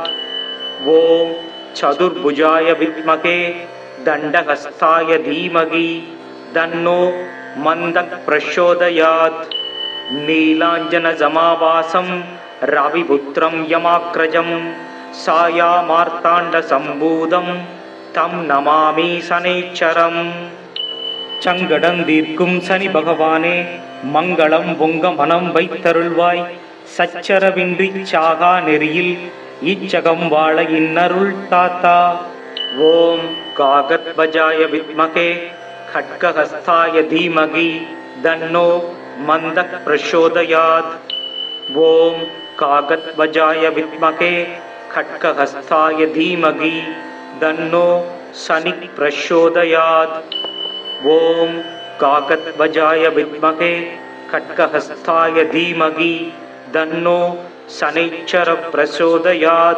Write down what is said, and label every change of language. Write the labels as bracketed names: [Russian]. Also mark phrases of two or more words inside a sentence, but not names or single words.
[Sanskrit] ओम चतुर्भुजाय विद्महे दण्डहस्ताय धीमहि तन्नो मन्दः प्रचोदयात्. नीलाञ्जनसमावासं रविपुत्रं यमाग्रजं सायामार्ताण्डसम्भूतं तं नमामि शनैश्चरम्. [Tamil] சங்கடந்தீர்க்கும் சனி பகவானே மங்களம் பொங்க மனம் வைத்தருள்வாய். சச்சரவின்றி சாகா நெறியில் இச்சகம் வாழ இன்னருள் தாத்தா. [Sanskrit] ॐ काकध्वजाय विद्महे खड्गहस्ताय धीमहि तन्नो मन्दः प्रचोदयात्. ओम कागध्वजाय विद्महे खड्गहस्ताय धीमहि तन्नो शनिः प्रचोदयात्. ओम कागध्वजाय विद्महे खड्गहस्ताय धीमहि तन्नो शनैश्चरः प्रचोदयात्.